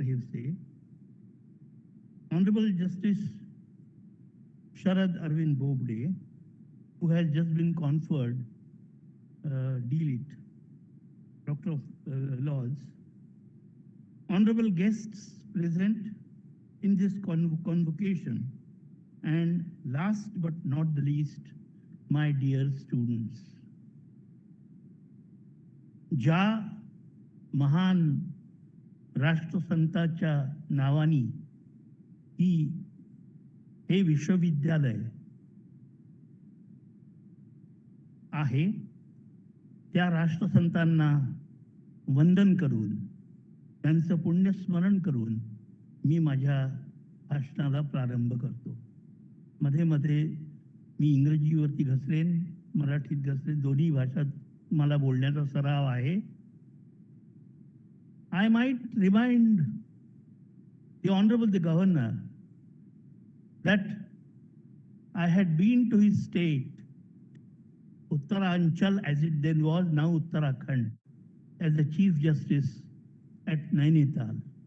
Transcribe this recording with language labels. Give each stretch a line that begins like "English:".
English: Hirse, Honorable Justice Sharad Arvind Bobde, who has just been conferred D.Lit. Doctor of Laws, honorable guests present in this convocation, and last but not the least, my dear students.
Marathi: ज्या महान राष्ट्रसंताच्या नावानी हे विश्वविद्यालय आहे, त्या राष्ट्रसंतांना वंदन करून त्यांचं पुण्यस्मरण करून मी माझ्या भाषणाला प्रारंभ करतो. मध्ये मध्ये मी इंग्रजीवरती घसरेन, मराठीत घसरेन, दोन्ही भाषात मला बोलण्याचा सराव आहे.
English: I might remind the Honorable the Governor that I had been to his state, Uttaranchal as it then was, now Uttarakhand, as the Chief Justice at Nainital.